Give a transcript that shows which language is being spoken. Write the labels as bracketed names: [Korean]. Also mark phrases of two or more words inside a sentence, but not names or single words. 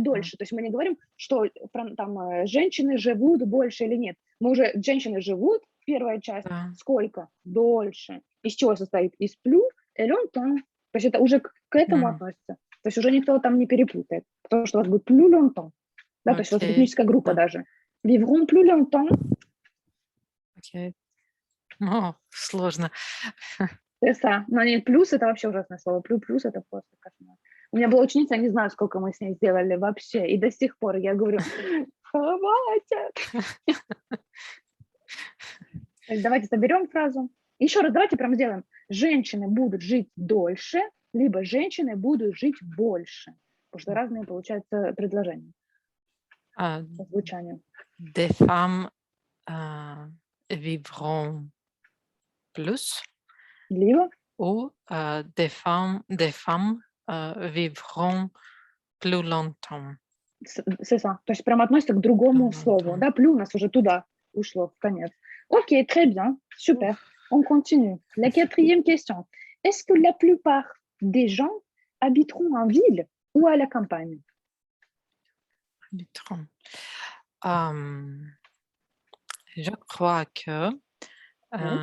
[Russian] М, дольше. То есть мы не говорим, что там женщины живут больше или нет. Мы уже, женщины живут, первая часть, Да. сколько? Дольше. Из чего состоит? Из плюс и longtemps. То есть это уже к этому относится. То есть уже никто там не перепутает, потому что у вас будет [French] plus longtemps. [Russian] Да, то есть у вас Окей. этническая группа Да. даже. [French] Vivront plus longtemps. [Russian] Окей. Сложно. [French] Ça. [Russian] Но нет, плюс это вообще ужасное слово. Плюс это просто кошмар. У меня была ученица, я не знаю, сколько мы с ней сделали вообще. И до сих пор я говорю, хватит. Давайте соберем фразу. Еще раз, давайте прям сделаем. Женщины будут жить дольше, либо женщины будут жить больше. Потому что разные, получаются, предложения по звучанию. [French] Des femmes vivront plus [Russian] Либо [French] ou des femmes vivront plus longtemps. C'est ça. [Russian] То есть прям относится к другому [French] Plus [Russian] слову. [French] longtemps. [Russian] Да, плю у нас уже туда ушло, в конец. Окей, [French] très bien, super. On continue. La quatrième question. Est-ce que la plupart des gens habiteront en ville ou à la campagne? Vivront. Je crois que Oui.